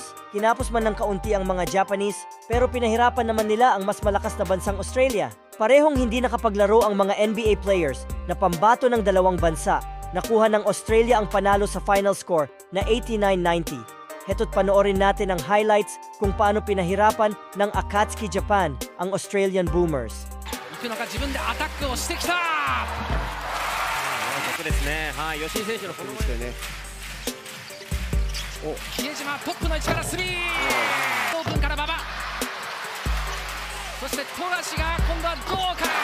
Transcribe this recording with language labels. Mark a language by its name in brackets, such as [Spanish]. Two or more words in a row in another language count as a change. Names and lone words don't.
[Filipino] Kinapos man ng kaunti ang mga Japanese pero pinahirapan naman nila ang mas malakas na bansang Australia. Parehong hindi nakapaglaro ang mga NBA players na pambato ng dalawang bansa. Nakuha ng Australia ang panalo sa final score na 89-90. Heto't panoorin natin ang highlights kung paano pinahirapan ng Akatsuki Japan ang Australian Boomers. [Japanese] 行くのか自分でアタックをしてきた。楽ですね。はい、吉井選手のこの前ね。比江島トップの位置からスリー。オープンから馬場。そして富樫が今度はどうか。